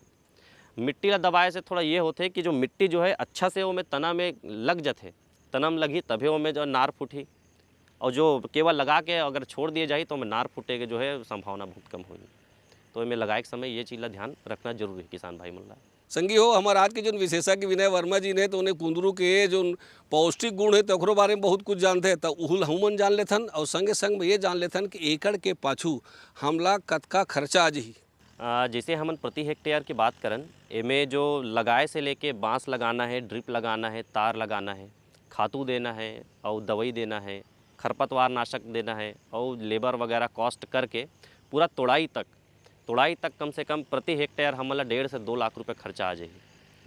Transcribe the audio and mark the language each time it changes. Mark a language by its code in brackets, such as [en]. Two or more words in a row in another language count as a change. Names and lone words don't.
[hne] मिट्टी ला दबाए से थोड़ा ये होते कि जो मिट्टी जो है अच्छा से वो में तना में लग जाते, तना में लगी तभी वो में जो नार फूटी, और जो केवल लगा के अगर छोड़ दिए जाए तो में नार फूटे के जो है संभावना बहुत कम होगी। तो इनमें लगाए के समय ये चीज़ ला ध्यान रखना जरूरी है किसान भाई मन ला। संगी हो, हमारे आज के जो विशेषज्ञ विनय वर्मा जी ने तो उन्हें कुंदरू के जो पौष्टिक गुण है तो ओकरो बारे में बहुत कुछ जानते हैं, तो उहुल हमन जान लेथन, और संगे संग में ये जान लेथन कि एकड़ के पाछू हमला कतका खर्चा आ जी। जैसे हमन प्रति हेक्टेयर की बात करन, एमें जो लगाए से लेके बांस लगाना है, ड्रिप लगाना है, तार लगाना है, खातू देना है और दवाई देना है, खरपतवार नाशक देना है और लेबर वगैरह कॉस्ट करके पूरा तोड़ाई तक कम से कम प्रति हेक्टेयर हमला 1.5 से 2 लाख रुपए खर्चा आ जाएगी।